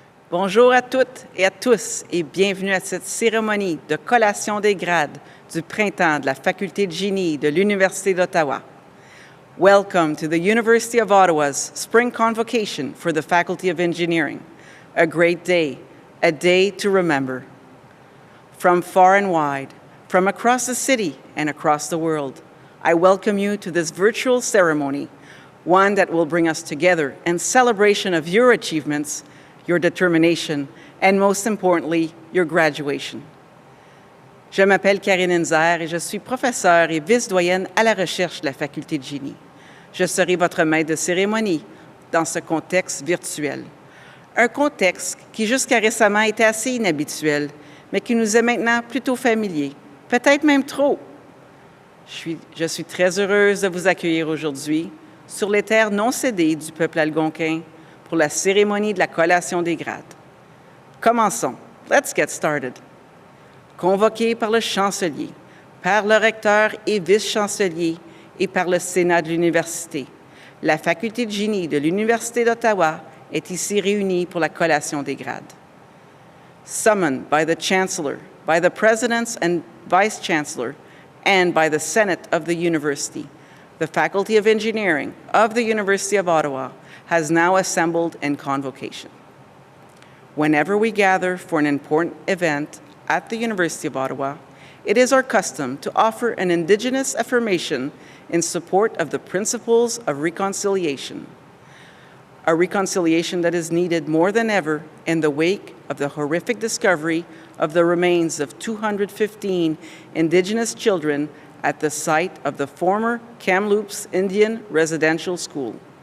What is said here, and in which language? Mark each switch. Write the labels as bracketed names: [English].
[French] Bonjour à toutes et à tous et bienvenue à cette cérémonie de collation des grades du printemps de la Faculté de génie de l'Université d'Ottawa. [English] Welcome to the University of Ottawa's Spring Convocation for the Faculty of Engineering. A great day, a day to remember. From far and wide, from across the city and across the world, I welcome you to this virtual ceremony, one that will bring us together in celebration of your achievements, your determination, and most importantly, your graduation. [French] Je m'appelle Karine Inzer et je suis professeure et vice-doyenne à la recherche de la Faculté de génie. Je serai votre maître de cérémonie dans ce contexte virtuel. Un contexte qui jusqu'à récemment était assez inhabituel, mais qui nous est maintenant plutôt familier, peut-être même trop. Je suis très heureuse de vous accueillir aujourd'hui sur les terres non cédées du peuple algonquin pour la cérémonie de la collation des grades. Commençons. [English] Let's get started. [French] Convoqué par le chancelier, par le recteur et vice-chancelier et par le Sénat de l'Université, la Faculté de génie de l'Université d'Ottawa est ici réunie pour la collation des grades. [English] Summoned by the Chancellor, by the Presidents and Vice-Chancellor, and by the Senate of the University, the Faculty of Engineering of the University of Ottawa has now assembled in convocation. Whenever we gather for an important event at the University of Ottawa, it is our custom to offer an Indigenous affirmation in support of the principles of reconciliation, a reconciliation that is needed more than ever in the wake of the horrific discovery of the remains of 215 Indigenous children at the site of the former Kamloops Indian Residential School.